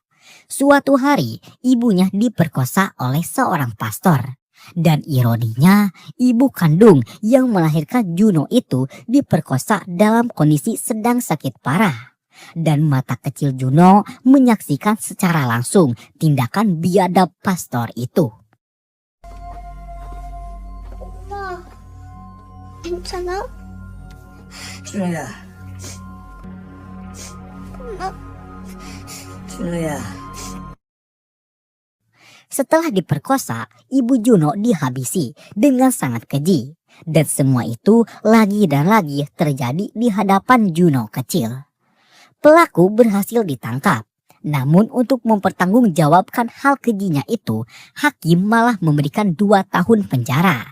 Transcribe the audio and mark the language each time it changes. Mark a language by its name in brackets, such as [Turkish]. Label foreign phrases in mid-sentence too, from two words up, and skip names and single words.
[Indonesian] Suatu hari ibunya diperkosa oleh seorang pastor. Dan ironinya, ibu kandung yang melahirkan Juno itu diperkosa dalam kondisi sedang sakit parah. Dan mata kecil Juno menyaksikan secara langsung tindakan biadab pastor itu. [Korean] 엄마, 괜찮아? 준호야, 엄마, 준호야. [Indonesian] Setelah diperkosa, ibu Juno dihabisi dengan sangat keji. Dan semua itu lagi dan lagi terjadi di hadapan Juno kecil. Pelaku berhasil ditangkap. Namun untuk mempertanggungjawabkan hal kejinya itu, hakim malah memberikan 2 tahun penjara.